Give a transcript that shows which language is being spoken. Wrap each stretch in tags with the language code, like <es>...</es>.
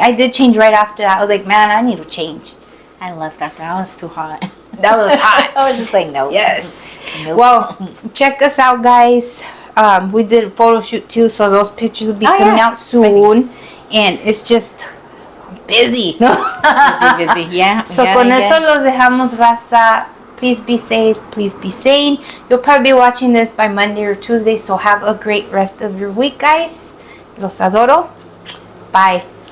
<en>I did change right after that. I was like, man, I need to change. I left after. I was too hot. That was hot. I was just like, no. Yes. Nope. Well, check us out, guys. We did a photo shoot too, so those pictures will be coming out soon. And it's just busy. busy. Yeah.</en> <es>So con eso los dejamos, raza.</es> <en>Please be safe. Please be sane. You'll probably be watching this by Monday or Tuesday, so have a great rest of your week, guys.</en> <es>Los adoro.</es> <en>Bye.</en>